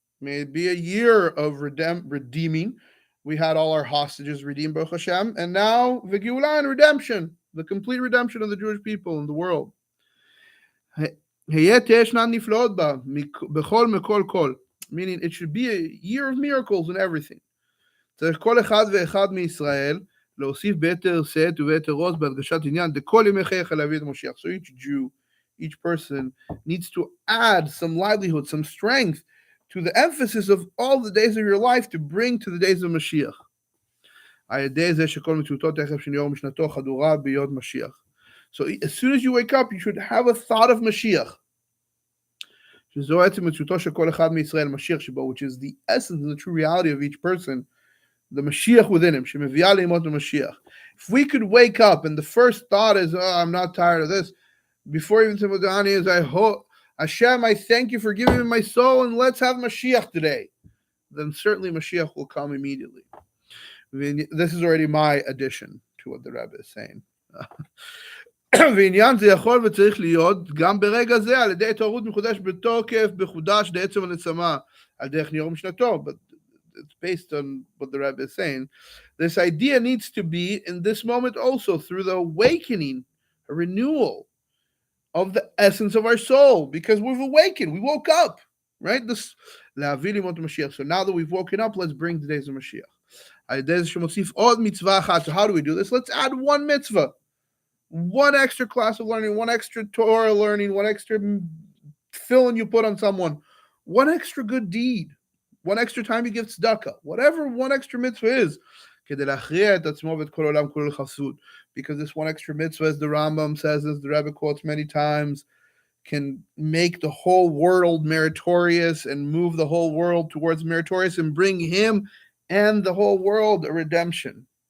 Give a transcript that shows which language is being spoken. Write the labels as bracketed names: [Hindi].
[English] May it be a year of redeeming. We had all our hostages redeemed, Baruch Hashem, and now Vegeula and redemption, the complete redemption of the Jewish people in the world. Meaning it should be a year of miracles and everything. [Hebrew] צריך כל אחד ואחד מישראל להוסיף ביתר שאת וביתר עוז בהדגשת עניין דכל ימי חייך להביא את המשיח. [English] So each Jew, each person needs to add some livelihood, some strength to the emphasis of all the days of your life to bring to the days of Mashiach. [Hebrew] על ידי זה שכל מציאותו תכף שניאור משנתו חדורה בהיות משיח. [English] So as soon as you wake up, you should have a thought of Mashiach. [Hebrew] שזו עצם מציאותו של כל אחד מישראל משיח שבו, [English] which is the essence and the true reality of each person, the Mashiach within him. [Hebrew] שמביאה לימות המשיח. [English] If we could wake up and the first thought is, oh, I'm not tired of this, before even Tzimodani is, I hope, Hashem, I thank you for giving me my soul and let's have Mashiach today, then certainly Mashiach will come immediately. This is already my addition to what the Rebbe is saying. [Hebrew] ועניין זה יכול וצריך להיות גם ברגע זה על ידי התעוררות מחודש בתוקף, בחודש לעצם הנצמה, על דרך ניעור משנתו. [English] But it's based on what the Rebbe is saying. This idea needs to be in this moment also through the awakening, a renewal of the essence of our soul, because we've awakened, we woke up, right? [Hebrew] This להביא לימות המשיח. [English] So now that we've woken up, let's bring the days of Mashiach. [Hebrew] על ידי זה שמוסיף עוד מצווה אחת. [English] So how do we do this? Let's add one mitzvah. One extra class of learning, one extra Torah learning, one extra fill-in you put on someone, one extra good deed, one extra time you give tzedakah, whatever one extra mitzvah is, because this one extra mitzvah, as the Rambam says, as the Rebbe quotes many times, can make the whole world meritorious and move the whole world towards meritorious and bring him and the whole world a redemption.